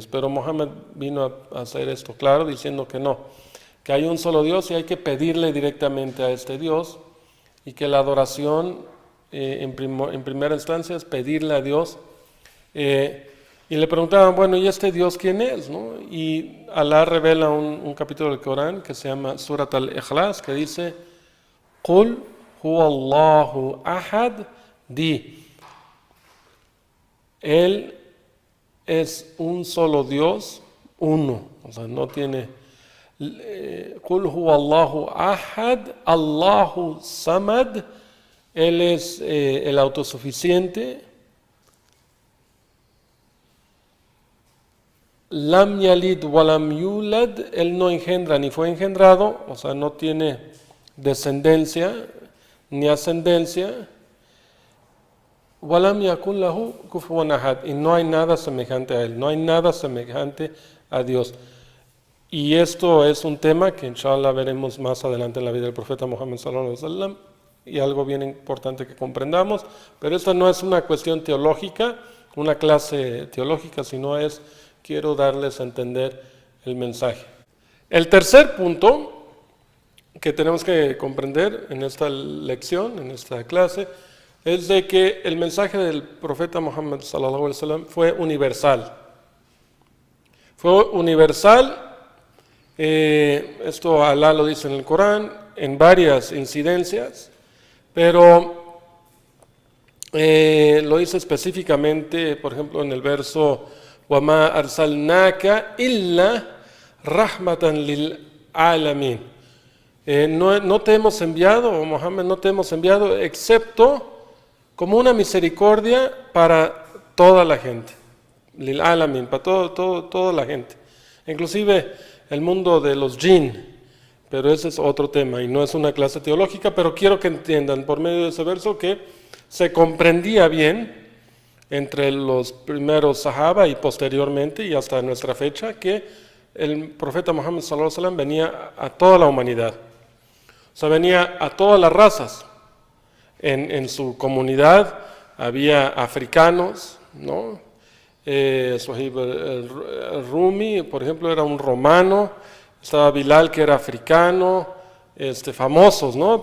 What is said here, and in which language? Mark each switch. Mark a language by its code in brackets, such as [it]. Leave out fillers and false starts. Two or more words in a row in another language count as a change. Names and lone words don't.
[es] Pero Mohammed vino a hacer esto claro, diciendo que no, que hay un solo Dios y hay que pedirle directamente a este Dios, y que la adoración en primera instancia es pedirle a Dios. Y le preguntaban, bueno, ¿y este Dios quién es? ¿No? Y Alá revela un capítulo del Corán que se llama Surat al-Ikhlas, que dice: [ar] قل هو الله أحد, di, [es] Él es un solo Dios, uno, o sea, no tiene. [ar] قل هو الله أحد الله الصمد, [es] Él es el autosuficiente. [ar] لم يلد ولم يولد, [es] Él no engendra ni fue engendrado, o sea, no tiene descendencia ni ascendencia. [ar] ولم يكن له كفوا أحد, [es] y no hay nada semejante a Él, no hay nada semejante a Dios. Y esto es un tema que inshallah veremos más adelante en la vida del profeta Muhammad [ar] صلى الله عليه وسلم, [es] y algo bien importante que comprendamos. Pero esta no es una cuestión teológica, una clase teológica, sino quiero darles a entender el mensaje. El tercer punto que tenemos que comprender en esta lección, en esta clase, es de que el mensaje del profeta Muhammad [ar] صلى الله عليه وسلم [es] fue universal. Fue universal. Esto Alá lo dice en el Corán en varias incidencias, pero lo dice específicamente, por ejemplo, en el verso [ar] وَمَا أَرْسَلْنَاكَ إِلَّا رَحْمَةً لِلْعَالَمِينَ. [es] No te hemos enviado, oh Muhammad, no te hemos enviado excepto como una misericordia para toda la gente. [ar] للعالمين, [es] para toda la gente. Inclusive el mundo de los jinn, pero ese es otro tema y no es una clase teológica, pero quiero que entiendan por medio de ese verso que se comprendía bien entre los primeros sahaba y posteriormente y hasta nuestra fecha que el profeta Muhammad [ar] صلى الله عليه وسلم [es] venía a toda la humanidad, o sea, venía a todas las razas. En su comunidad había africanos, ¿no? Suhaib el-Rumi, por ejemplo, era un romano. Estaba Bilal, que era africano, famosos, ¿no?